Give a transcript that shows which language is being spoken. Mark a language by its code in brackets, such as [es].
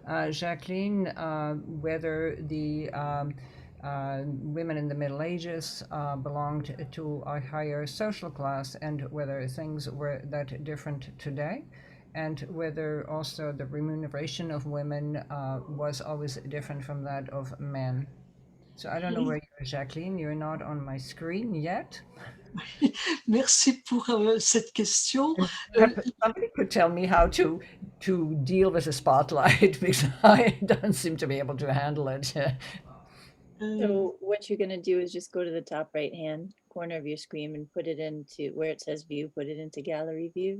[en] Jacqueline, whether the women in the Middle Ages belonged to a higher social class and whether things were that different today, and whether also the remuneration of women was always different from that of men. So I don't know where you are, Jacqueline. You're not on my screen yet. [fr] Merci pour cette question. [en] Somebody could tell me how to deal with the spotlight because I don't seem to be able to handle it. So what you're going to do is just go to the top right hand corner of your screen and put it into where it says view, put it into gallery view.